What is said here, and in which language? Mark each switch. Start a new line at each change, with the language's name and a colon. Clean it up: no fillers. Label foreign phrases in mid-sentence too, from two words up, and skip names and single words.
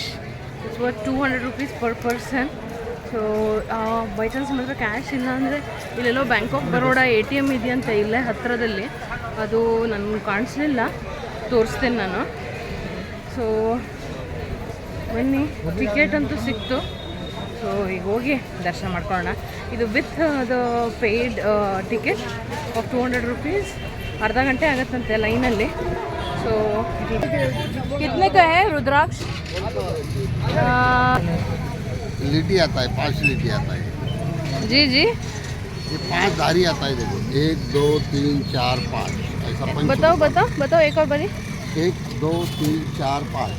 English: It's worth 200 rupees per person.
Kannada: ಸೊ
English: by chance
Kannada: ಮಾತ್ರ ಕ್ಯಾಶ್ ಇಲ್ಲ ಅಂದರೆ ಇಲ್ಲೆಲ್ಲೋ ಬ್ಯಾಂಕ್ ಆಫ್ ಬರೋಡಾ ATM ಇದೆಯಂತೆ ಇಲ್ಲೇ ಹತ್ತಿರದಲ್ಲಿ. ಅದು ನನಗೆ ಕಾಣಿಸ್ಲಿಲ್ಲ, ತೋರಿಸ್ತೇನೆ ನಾನು. ಸೊ ಬನ್ನಿ, ಟಿಕೆಟ್ ಅಂತೂ ಸಿಕ್ತು. ಸೊ ಈಗ ಹೋಗಿ ದರ್ಶನ ಮಾಡ್ಕೊಳ್ಳೋಣ. ಇದು
English: with the paid ticket of 200 rupees.
Kannada: ಅರ್ಧ ಗಂಟೆ ಆಗುತ್ತಂತೆ ಲೈನಲ್ಲಿ. ಸೊ
Hindi: कितने का है रुद्राक्ष? लीटी आता है, 5 लीटी आता है जी जी, ये 5 धारी आता है। देखो 1 2 3 4 5 ऐसा पंच। बताओ एक और बारी। 1 2 3 4 5।